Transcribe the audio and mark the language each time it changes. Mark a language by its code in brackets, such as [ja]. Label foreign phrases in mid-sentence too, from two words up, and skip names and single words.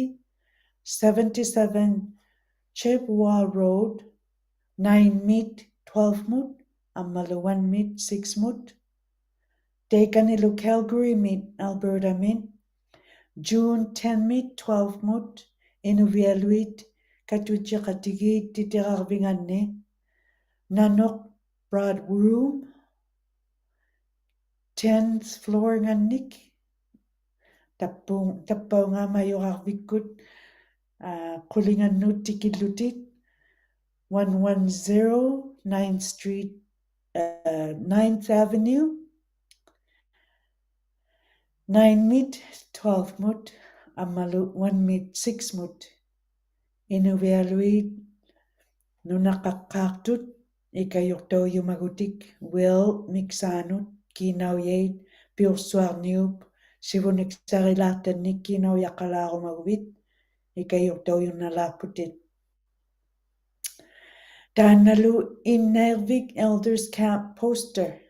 [ikt] 77 Chippewa Road 9-mit 12-mut amalu 1-mit 6-mut taikanilu Calgarymit Albertamit June 10-mit 12-mut inuvialuit katutseqatigit titiqarvinganni nanuq [en] broad room [ikt] 10th floor ngannik tappaungaamayorarvikkut qulingannut tikillutit 110 9th Street 9th Avenue 9-mit 12-mut amalu 1-mit 6-mut inuvialuit nunaqaqqaartut ikayurtauyumagutik well miksaanut kiinaujait piursuarniup sivuniksarilaartannik kiinaujaqalaarumaguvit ikayurtauyunnalaarputit taannalu Innervik Elders Camp poster